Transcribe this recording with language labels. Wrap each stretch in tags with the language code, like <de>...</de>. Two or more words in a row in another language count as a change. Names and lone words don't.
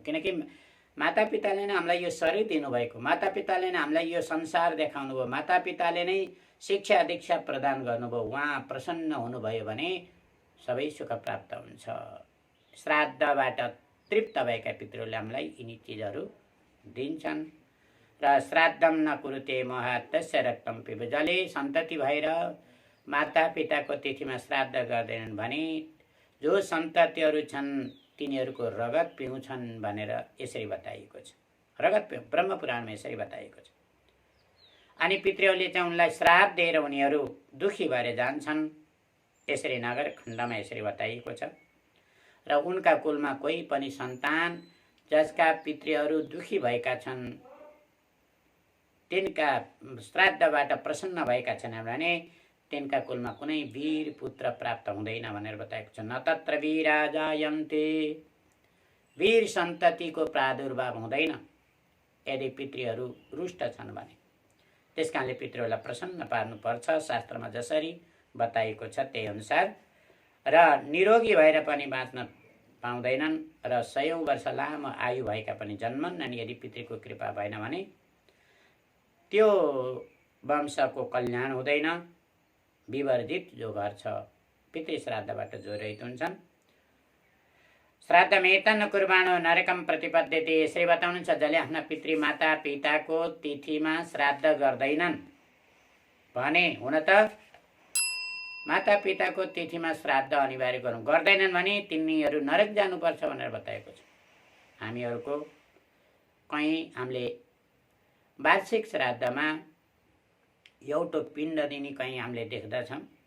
<ne>किनकि मातापिताले नै हामीलाई यो शरीर दिनुभएको, मातापिताले नै हामीलाई यो संसार देखाउनु भयो, मातापिताले नै शिक्षा दीक्षा प्रदान गर्नुभयो। उहाँ प्रसन्न हुनुभयो भने सबै सुख प्राप्त हुन्छ। श्राद्धबाट तृप्त भएका पितृहरूले हामीलाई यिनी चिजहरू दिन्छन्।</ne> <sa>र श्राद्धम न कुरुते महत्तस्य रक्तम पिब,</sa> <ne>जसले सन्तति भएर मातापिताको तिथिमा श्राद्ध गर्दैनन् भने जो सन्ततिहरू छन् तिनीहरूको रगत पिउँछन् भनेर यसरी बताइएको छ। रगत पिउँ, ब्रह्मपुराणमा यसरी बताइएको छ। अनि पितृहरूले चाहिँ उनलाई श्राप दिएर उनीहरू दुखी भएर जान्छन्, यसरी नगर खण्डमा यसरी बताइएको छ। र उनका कुलमा कोही पनि सन्तान जसका पितृहरू दुखी भएका छन्, तिनका श्राद्धबाट प्रसन्न भएका छन् भने तिनका कुलमा कुनै वीर पुत्र प्राप्त हुँदैन भनेर बताएको छ।</ne> <sa>न तत्र वीरा जायन्ते,</sa> <ne>वीर सन्ततिको प्रादुर्भाव हुँदैन यदि पितृहरू रुष्ट छन् भने। त्यसकारणले पितृहरूलाई प्रसन्न पार्नुपर्छ, शास्त्रमा जसरी बताइएको छ त्यही अनुसार। र निरोगी भएर पनि बाँच्न पाउँदैनन् र 100 वर्ष लामो आयु भएका पनि जन्मन्। यदि पितृको कृपा भएन भने त्यो वंशको कल्याण हुँदैन। विवर्जित जो घर छ पितृ श्राद्धबाट जो रहित हुन्छन्।</ne> <sa>श्राद्धमेतन कुर्बाणो नरकम प्रतिपद्यते,</sa> <ne>यसरी बताउनुहुन्छ जसले आफ्ना पितृ माता पिताको तिथिमा श्राद्ध गर्दैनन् भने, हुन त माता पिताको तिथिमा श्राद्ध अनिवार्य गर्दैनन् भने तिनीहरू नरक जानुपर्छ भनेर बताएको छ। हामीहरूको हामीले वार्षिक श्राद्धमा एउटो पिण्ड दिने कहीँ हामीले देख्दछौँ।</ne>